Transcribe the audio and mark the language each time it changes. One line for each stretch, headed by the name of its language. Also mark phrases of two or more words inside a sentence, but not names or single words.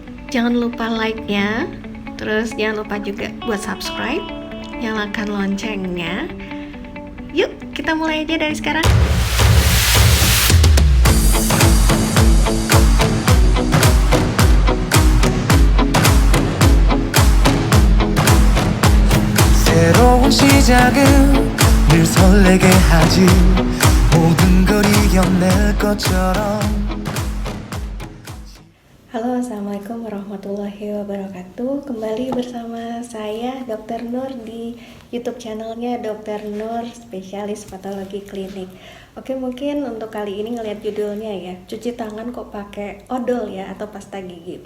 Indonesian: Jangan lupa like-nya, terus jangan lupa juga buat subscribe, nyalakan loncengnya. Yuk, kita mulai aja dari sekarang.
Korean: 새로운 시작은 늘 설레게 하지 모든 걸 이겨낼 것처럼.
Arabic: Halo, السلام عليكم ورحمة الله وبركاته.
Indonesian: Kembali bersama saya Dr. Nur di YouTube channelnya Dr. Nur Spesialis Patologi Klinik. Oke, mungkin untuk kali ini ngelihat judulnya ya, cuci tangan kok pakai odol ya atau pasta gigi.